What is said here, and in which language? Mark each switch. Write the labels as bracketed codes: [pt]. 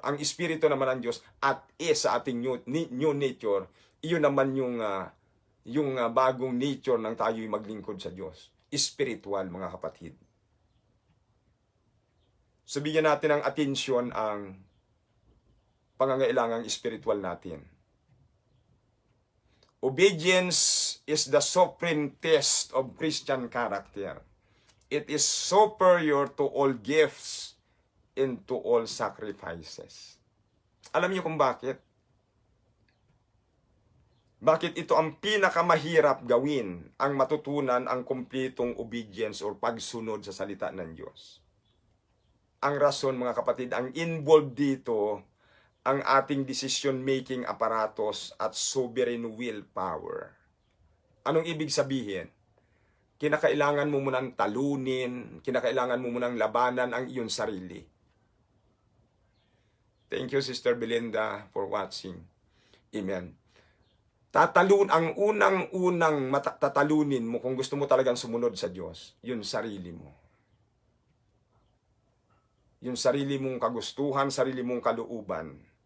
[tl] Ang espiritu naman ng Diyos at is sa ating [en] new nature, [tl] iyon naman yung bagong nature ng tayo'y maglingkod sa Diyos. Spiritual, mga kapatid. So, bigyan natin ng atensyon ang pangangailangang spiritual natin. [en] Obedience is the supreme test of Christian character. It is superior to all gifts and to all sacrifices. [tl] Alam niyo kung bakit? Bakit ito ang pinakamahirap gawin, ang matutunan ang kumpletong obedience or pagsunod sa salita ng Diyos? Ang rason, mga kapatid, ang involved dito, ang ating [en] decision-making apparatus [tl] at [en] sovereign willpower. [tl] Anong ibig sabihin? Kinakailangan mo munang talunin, kinakailangan mo munang labanan ang iyong sarili. [en] Thank you, Sister Belinda, for watching. Amen. [tl] Ang unang-unang tatalunin mo kung gusto mo talagang sumunod sa Diyos, yun sarili mo. Yung sarili mong kagustuhan, sarili mong kalooban.